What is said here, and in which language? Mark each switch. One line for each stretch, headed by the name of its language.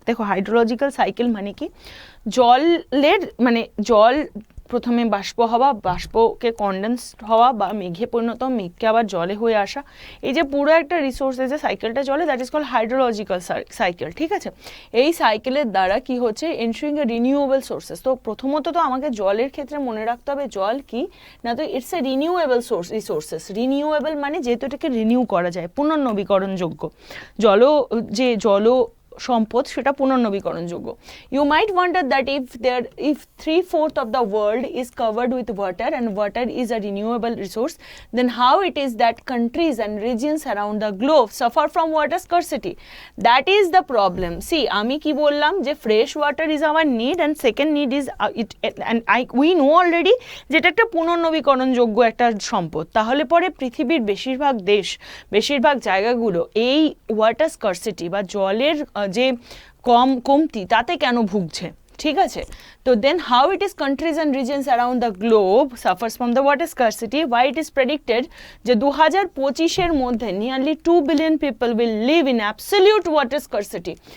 Bangla: দেখো hydrological cycle মানে কি? জলের মানে জল প্রথমে বাষ্প হওয়া, বাষ্পকে কনডেন্স হওয়া বা মেঘে পরিণত, মেঘকে আবার জলে হয়ে আসা, এই যে পুরো একটা রিসোর্সের যে সাইকেলটা চলে
English: that is called hydrological cycle,
Bangla: ঠিক আছে? এই সাইকেলের দ্বারা কি হচ্ছে?
English: Ensuring a renewable sources.
Bangla: তো প্রথমত তো আমাকে জলের ক্ষেত্রে মনে রাখতে হবে জল কি না, তো
English: It's a renewable resources.
Bangla: Renewable মানে যেহেতু এটাকে রিনিউ করা যায়, পুনর্নবীকরণযোগ্য। জল সম্পদ সেটা পুনর্নবীকরণযোগ্য।
English: You might wonder that if 3/4 of the world is covered with water and water is a renewable resource, then how it is that countries and regions around the globe suffer from water scarcity? That is the problem. See,
Bangla: আমি কি বললাম যে
English: fresh water is our need and second need is we know already
Bangla: যেটা একটা পুনর্নবীকরণযোগ্য একটা সম্পদ। তাহলে পরে পৃথিবীর বেশিরভাগ দেশ, বেশিরভাগ জায়গাগুলো এই ওয়াটার স্কারসিটি বা জলের যে কমতি তাতে কেন ভুগছে, ঠিক আছে?
English: তো then how it is countries and reasons around the globe suffers from the water scarcity, why it is predicted
Bangla: যে 2025-এর মধ্যে
English: Nearly 2 billion people will live in absolute water scarcity.